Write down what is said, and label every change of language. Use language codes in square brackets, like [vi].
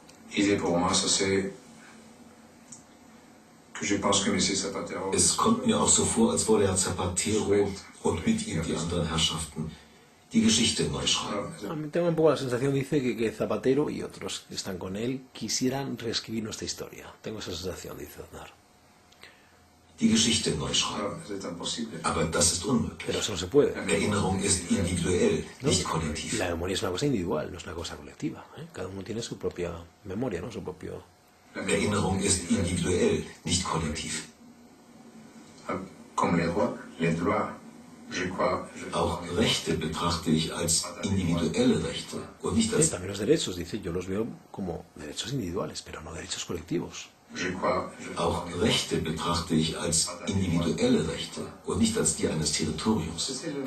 [fr] Idée pour moi, ça c'est que je pense que M. Zapatero. [de] Es kommt mir auch so vor, als wolle Herr Zapatero und mit ihm die anderen Herrschaften die Geschichte neu schreiben. [es] Tengo un poco la sensación, dice, que Zapatero y otros que están con él quisieran reescribir nuestra historia. Tengo esa sensación, dice Aznar. [de] Die Geschichte neu schreiben. Aber das ist unmöglich. [es] Pero eso no se puede. [de] Erinnerung ist individuell, nicht kollektiv. [es] La memoria es una cosa individual, no es una cosa colectiva. Cada uno tiene su propia memoria, ¿no? Su propio... [de] Erinnerung ist individuell, nicht kollektiv. [fr] Comme les droits, je crois. [de] Auch Rechte betrachte ich als individuelle Rechte und nicht als... [es] También los derechos, dice, yo los veo como derechos individuales, pero no derechos colectivos. [de] Auch Rechte betrachte ich als individuelle Rechte und nicht als die eines Territoriums.